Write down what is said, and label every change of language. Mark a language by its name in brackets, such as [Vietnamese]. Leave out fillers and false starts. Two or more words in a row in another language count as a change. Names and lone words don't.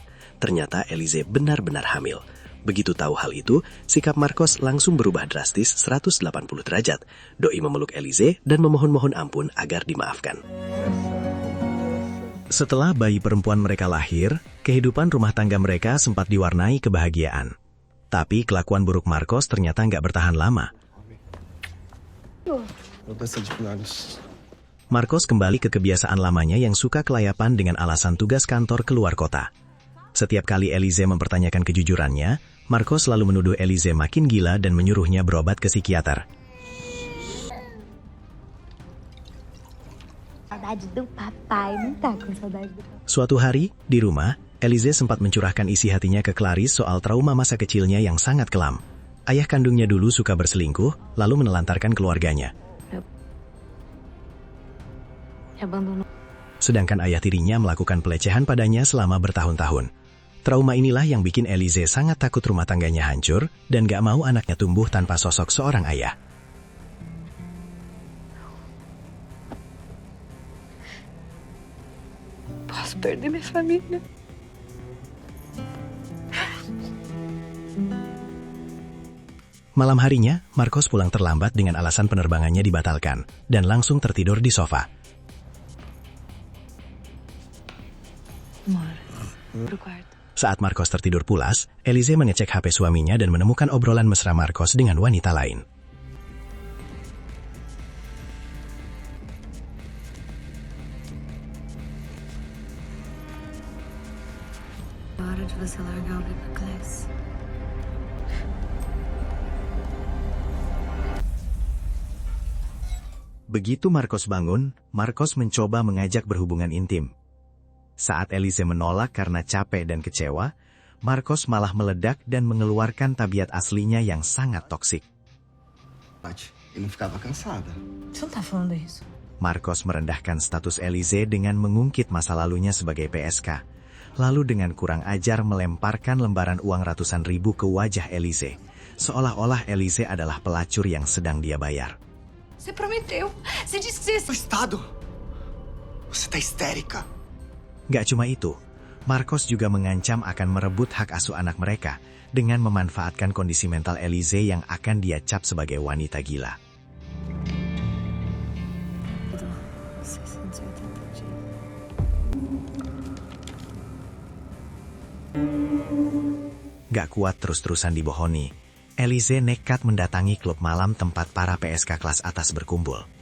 [Indonesian] Ternyata Elize benar-benar hamil. Begitu tahu hal itu, sikap Marcos langsung berubah drastis 180 derajat. Doi memeluk Elize dan memohon-mohon ampun agar dimaafkan. Setelah bayi perempuan mereka lahir, kehidupan rumah tangga mereka sempat diwarnai kebahagiaan. Tapi kelakuan buruk Marcos ternyata nggak bertahan lama. [Portuguese] Mudança de planos. [Indonesian] Marcos kembali ke kebiasaan lamanya yang suka kelayapan dengan alasan tugas kantor keluar kota. Setiap kali Elize mempertanyakan kejujurannya, Marcos selalu menuduh Elize makin gila dan menyuruhnya berobat ke psikiater. [Portuguese] Saudade do papai, não tá com saudade do papai. [Indonesian] Suatu hari, di rumah, Elize sempat mencurahkan isi hatinya ke Clarice soal trauma masa kecilnya yang sangat kelam. Ayah kandungnya dulu suka berselingkuh, lalu menelantarkan keluarganya. Sedangkan ayah tirinya melakukan pelecehan padanya selama bertahun-tahun. Trauma inilah yang bikin Elize sangat takut rumah tangganya hancur dan gak mau anaknya tumbuh tanpa sosok seorang ayah. [Portuguese] Posso perder minha família. [Indonesian] Malam harinya, Marcos pulang terlambat dengan alasan penerbangannya dibatalkan dan langsung tertidur di sofa. [Portuguese] Pro quarto. [Indonesian] Saat Marcos tertidur pulas, Elize mengecek HP suaminya dan menemukan obrolan mesra Marcos dengan wanita lain. [Portuguese] Hora de você largar o VIP Class. [Indonesian] Begitu Marcos bangun, Marcos mencoba mengajak berhubungan intim. Saat Elize menolak karena capek dan kecewa, Marcos malah meledak dan mengeluarkan tabiat aslinya yang sangat toksik. [Portuguese] E não ficava cansada. Você não tá falando isso? [Indonesian] Marcos merendahkan status Elize dengan mengungkit masa lalunya sebagai PSK. Lalu dengan kurang ajar melemparkan lembaran uang ratusan ribu ke wajah Elize. Seolah-olah Elize adalah pelacur yang sedang dia bayar. [Portuguese] Você prometeu. Você disse que O Estado! Você tá histérica. [Indonesian] Gak cuma itu, Marcos juga mengancam akan merebut hak asuh anak mereka dengan memanfaatkan kondisi mental Elize yang akan dia cap sebagai wanita gila. Gak kuat terus-terusan dibohoni, Elize nekat mendatangi klub malam tempat para PSK kelas atas berkumpul.